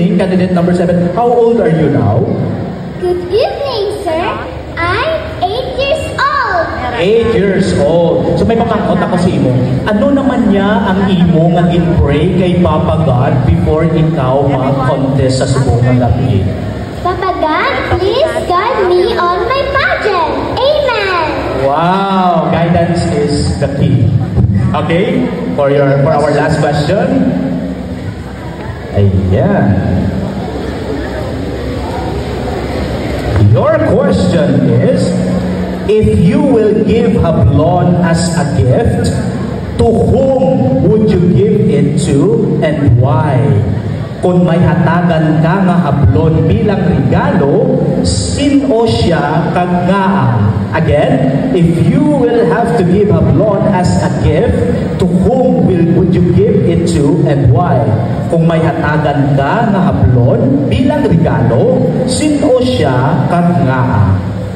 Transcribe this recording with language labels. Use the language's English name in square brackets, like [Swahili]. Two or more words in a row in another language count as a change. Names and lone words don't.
[English] candidate number 7. How old are you now? Good evening, sir. I'm 8 years old. 8 years old. [Hiligaynon] So may pakakot ako sa imo. Ano naman niya ang imo nga gin-pray kay Papa God before ikaw mag-contest sa subong nga gabi? [English] Papa God, please guide me on my pageant. Amen. Wow, guidance is the key. Okay, for our last question. [Hiligaynon] Ayan. [English] Your question is, if you will give hablon as a gift, to whom would you give it to and why? [Hiligaynon] Kung may hatagan ka nga hablon bilang regalo, sino siya kag nga? [English] Again, if you will have to give hablon as a gift, to whom would you give it to and why? [Hiligaynon] Kung may hatagan ka nga hablon bilang regalo, sino siya kag nga?